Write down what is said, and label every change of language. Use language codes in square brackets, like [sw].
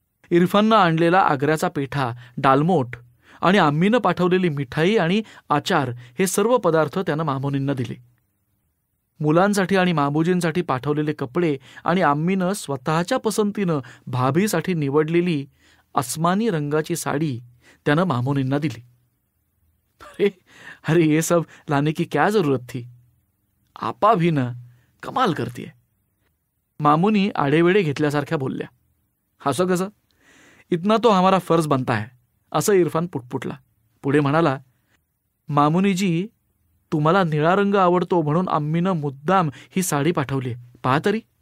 [mr] इरफाननं आणलेला आग्र्याचा पेठा, डालमोट आणि आम्मीनं पाठवलेली मिठाई आणि आचार हे सर्व पदार्थ त्यानं मामुनींना दिले. मुलांसाठी आणि मामूजींसाठी पाठवलेले कपडे आणि आम्मीनं स्वतःच्या पसंतीनं भाभीसाठी निवडलेली अस्मानी रंगाची साडी त्यानं मामुनींना दिली. [hi] अरे अरे ये सब लाने की क्या जरूरत थी? आपा भी ना कमाल करतीये. [mr] मामुनी आडेवेडे घेतल्यासारख्या बोलल्या. हसं कसं? [hi] इतना तो हमारा फर्ज बनता है, [mr] असं इरफान पुटपुटला. पुढे म्हणाला, मामुनीजी तुम्हाला निळा रंग आवडतो म्हणून आम्मीनं मुद्दाम ही साडी पाठवली. पहा तरी.